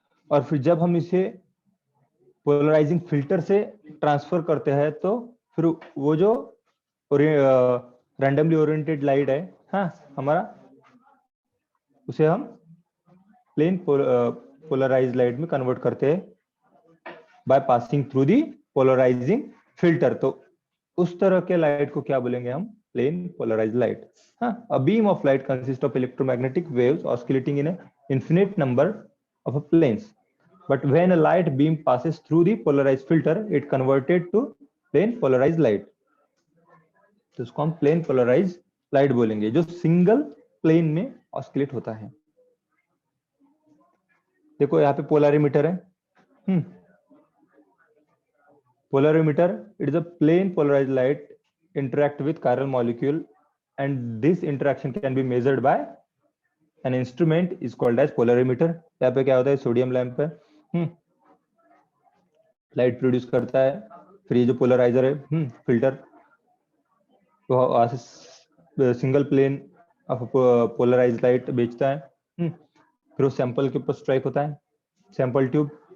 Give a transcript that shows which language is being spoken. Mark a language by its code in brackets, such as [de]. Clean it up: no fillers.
[hi] और फिर जब हम इसे पोलराइजिंग फिल्टर से ट्रांसफर करते हैं तो फिर वो जो रैंडमली ओरिएंटेड लाइट है, हाँ, हमारा, उसे हम प्लेन पोलराइज लाइट में कन्वर्ट करते हैं [en] By passing through the polarizing filter. [hi] तो उस तरह के लाइट को क्या बोलेंगे हम? Plane polarise light. [en] हाँ, a beam of light consist of electromagnetic waves oscillating in infinite number of planes, but when a light beam passes through the polarized filter it converted to plane polarized light। [hi] तो इसको हम plane polarise light बोलेंगे, जो single plane में ऑस्किलेट होता है। देखो यहाँ पे पोलरिमीटर है। [en] Polarimeter, it is a plane polarise light interact with chiral molecule and this interaction can be measured by an instrument is called as polarimeter। [hi] यहाँ पे क्या होता है, सोडियम लैंप है, लाइट प्रोड्यूस करता है, फिर ये जो पोलराइजर है, फिल्टर, तो single plane of polarise light बेचता है। फिर वो सैंपल के ऊपर स्ट्राइक होता है, सैंपल ट्यूब।